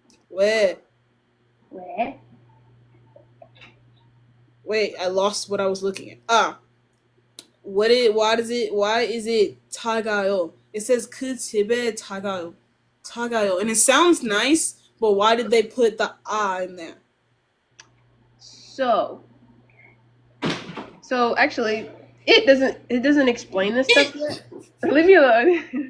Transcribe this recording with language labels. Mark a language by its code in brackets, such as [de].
[ko] 왜? 왜? [en] Wait, I lost what I was looking at. Why is it [ko] 작아요? [en] It says [ko] 그 집에 작아요. 작아요. [en] And it sounds nice, but why did they put the in there? So actually it doesn't explain this stuff yet. Leave me alone.